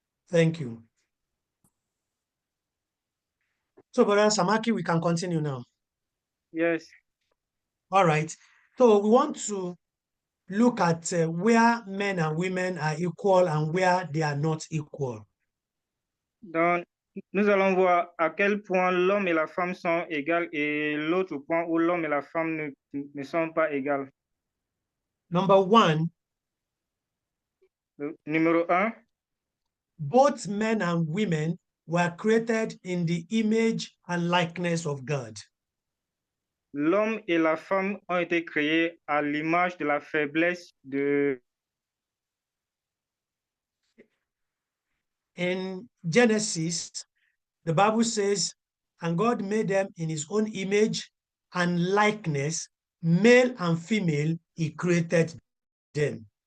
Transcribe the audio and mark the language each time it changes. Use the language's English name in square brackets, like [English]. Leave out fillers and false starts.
[English] Thank you. So, Brother Samaki, we can continue now. Yes. All right. So we want to look at where men and women are equal and where they are not equal. [French] Donc, nous allons voir à quel point l'homme et la femme sont égales et l'autre point où l'homme et la femme ne sont pas égales. [English] Number one, [French] Numéro 1, [English] both men and women were created in the image and likeness of God. [French] l'homme et la femme ont été créés à l'image de la faiblesse de... [English] In Genesis, the Bible says, and God made them in his own image and likeness, male and female, he created them.